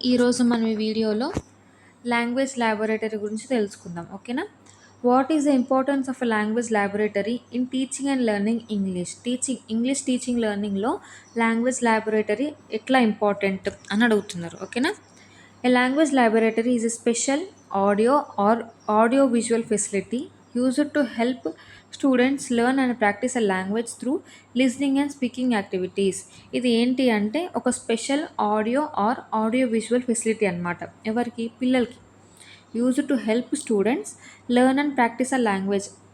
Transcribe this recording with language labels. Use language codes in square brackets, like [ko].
[te] ఈరోజు మనం ఈ వీడియోలో లాంగ్వేజ్ ల్యాబొరేటరీ గురించి తెలుసుకుందాం. ఓకేనా? [en] What is the importance of a language laboratory in teaching and learning English? [te] English teaching లెర్నింగ్లో language laboratory ఎట్లా ఇంపార్టెంట్ అని అడుగుతున్నారు. ఓకేనా? [en] A language laboratory is a special audio or audio-visual facility used to help students learn and practice a language through listening and speaking activities. [te] ఇది ఏంటి అంటే ఒక special audio are audio visual facility అనమాట. ఎవరికి? పిల్లలకి. [en] Used to help students learn and practise a language.